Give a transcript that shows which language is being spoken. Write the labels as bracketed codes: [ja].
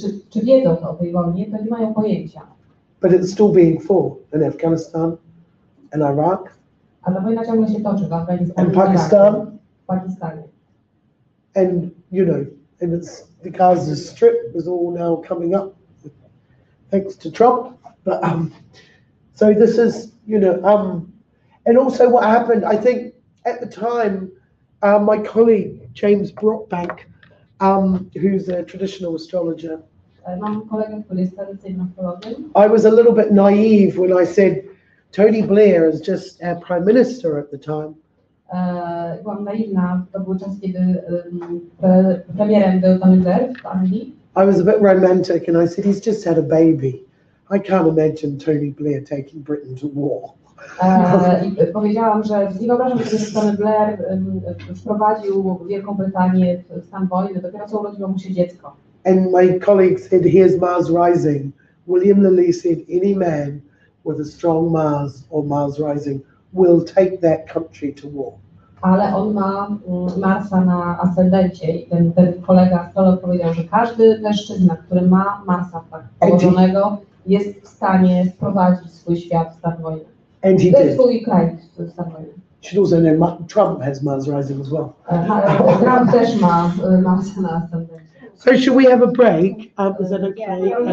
[pl] Czy wiedzą o tej wojnie, to nie mają pojęcia. [en] But it's still being fought in Afghanistan and Iraq. [pl] A ta wojna ciągle się toczy w Afganistanie [en] and Pakistan. [pl] W Pakistanie. [en] And and it's the Gaza Strip is all now coming up, thanks to Trump. But so this is, and also what happened, I think at the time, my colleague James Brockbank, who's a traditional astrologer, [pl] Mam kolegę, który jest tradycyjnym astrologiem. [en] I was a little bit naive when I said Tony Blair is just our Prime Minister at the time. [pl] Byłam naiwna, to był czas, kiedy premierem był Tony Blair w Anglii. [en] I was a bit romantic and I said, he's just had a baby. I can't imagine Tony Blair taking Britain to war. [pl] I powiedziałam, że nie wyobrażam sobie, że Tony Blair wprowadził Wielką Brytanię w stan wojny, dopiero co urodziło mu się dziecko. [en] And my colleague said, here's Mars rising. William Lilly said, any man with a strong Mars or Mars rising will take that country to war. [pl] Ale on ma Marsa na ascendencie i ten kolega astrolog powiedział, że każdy mężczyzna, który ma Marsa tak położonego, jest w stanie wprowadzić swój świat w stan wojny. [en] And he did. [pl] Swój kraj w stan wojny. [en] You should also know Trump has Mars rising as well. [pl] Trump też ma Marsa na ascendencie. [en] So should we have a break? Is that okay?